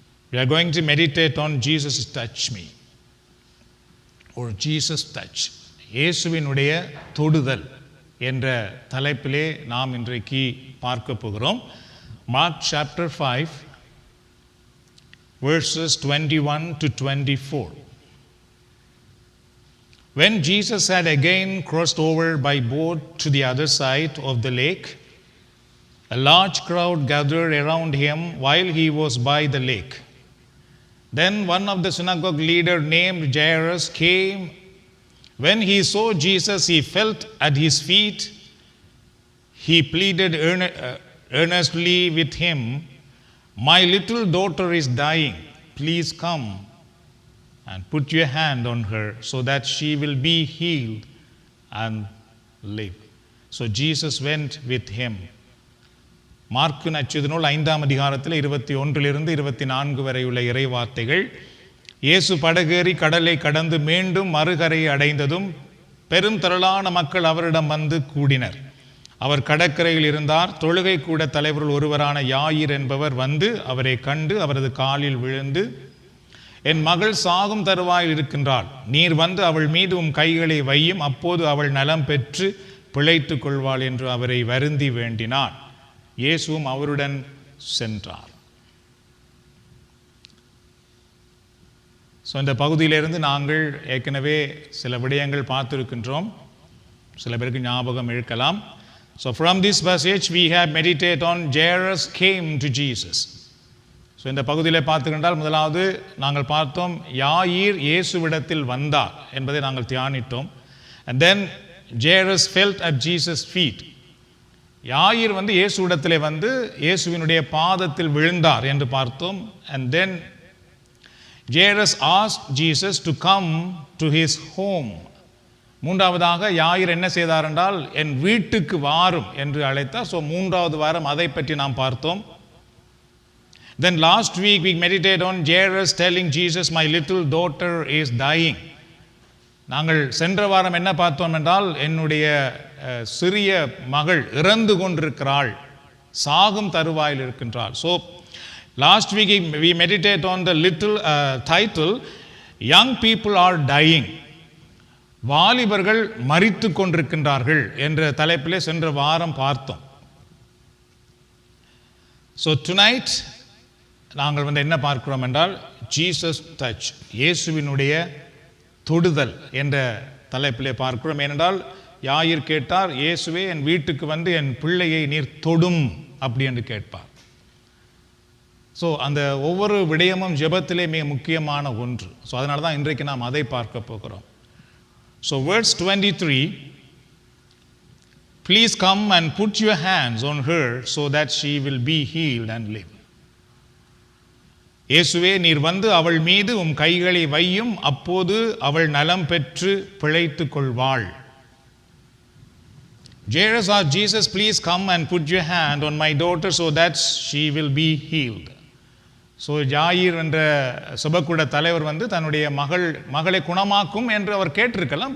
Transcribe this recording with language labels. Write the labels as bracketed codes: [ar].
[en] We are going to meditate on Jesus touch me, or Jesus touch. [ta] இயேசுவினுடைய தொடுதல் என்ற தலைப்பிலே நாம் இன்றைக்கு பார்க்க போகிறோம். [en] Mark chapter 5 verses 21 to 24. When Jesus had again crossed over by boat to the other side of the lake, a large crowd gathered around him while he was by the lake. Then one of the synagogue leaders named Jairus came. When he saw Jesus, he fell at his feet. He pleaded earnestly with him, "My little daughter is dying. Please come and put your hand on her so that she will be healed and live." So Jesus went with him. [ta] Mark நற்செய்தி நூல் 5ஆம் அதிகாரத்தில் 21 to 24 வரை உள்ள இறைவார்த்தைகள். இயேசு படகேறி கடலை கடந்து மீண்டும் மறுகரையை அடைந்ததும் பெரும் திரளான மக்கள் அவரிடம் வந்து கூடினர். அவர் கடற்கரையில் இருந்தார். தொழுகை கூட தலைவர்கள் ஒருவரான யாயிர் என்பவர் வந்து அவரை கண்டு அவரது காலில் விழுந்து, "என் மகள் சாகும் தருவாயில் இருக்கின்றாள். நீர் வந்து அவள் மீது உம் கைகளை வையும், அப்போது அவள் நலம் பெற்று பிழைத்துக் கொள்வாள்" என்று அவரை வருந்தி வேண்டினார். இயேசுவும் அவருடன் சென்றார். ஸோ இந்த பகுதியிலிருந்து நாங்கள் ஏற்கனவே சில விடயங்கள் பார்த்துருக்கின்றோம். சில பேருக்கு ஞாபகம் இருக்கலாம். [en] So from this passage we have meditated on Jairus came to Jesus. [ta] So இந்த பகுதியில் பார்த்துக்கின்றால் முதலாவது நாங்கள் பார்த்தோம் யாயிர் இயேசுவிடத்தில் வந்தார் என்பதை நாங்கள் தியானித்தோம். [en] and then Jairus fell at Jesus' feet. [ta] யாயிர் வந்து இயேசுவிடத்திலே வந்து இயேசுவினுடைய பாதத்தில் விழுந்தார் என்று பார்த்தோம். [en] and then Jairus asked Jesus to come to his home. [ta] மூன்றாவதாக யாயிர் என்ன செய்தார் என்றால், என் வீட்டுக்கு வாரும் என்று அழைத்தார். ஸோ மூன்றாவது வாரம் அதை பற்றி நாம் பார்த்தோம். [en] Then last week we meditated on Jairus telling Jesus, "My little daughter is dying." [ta] நாங்கள் சென்ற வாரம் என்ன பார்த்தோம் என்றால், என்னுடைய சிறிய மகள் இறந்து கொண்டிருக்கிறாள், சாகும் தருவாயில் இருக்கின்றாள். [en] So last week we meditated on the little title, "Young people are dying." [ta] வாலிபர்கள் மரித்து கொண்டிருக்கின்றார்கள் என்ற தலைப்பிலே சென்ற வாரம் பார்த்தோம். ஸோ டுநைட் நாங்கள் வந்து என்ன பார்க்கிறோம் என்றால், ஜீசஸ் டச், இயேசுவினுடைய தொடுதல் என்ற தலைப்பிலே பார்க்கிறோம். ஏனென்றால் யாயிர் கேட்டார், இயேசுவே என் வீட்டுக்கு வந்து என் பிள்ளையை நீர் தொடும் அப்படி என்று கேட்பார். ஸோ அந்த ஒவ்வொரு விடயமும் ஜெபத்திலே மிக முக்கியமான ஒன்று. ஸோ அதனால தான் இன்றைக்கு நாம் அதை பார்க்க போகிறோம். [en] So verse 23, please come and put your hands on her so that she will be healed and live. [ta] இயேசுவே நீர் வந்து அவள் மீது உம் கைகளை வையும், அப்போது அவள் நலம் பெற்று பிழைத்துக் கொள்வாள். [en] Jairus asked Jesus, please come and put your hand on my daughter so that she will be healed. [ta] So Zahir என்ற சுபக்குட தலைவர் வந்து தன்னுடைய மகளை குணமாக்கும் என்று அவர் கேட்டிருக்கலாம்.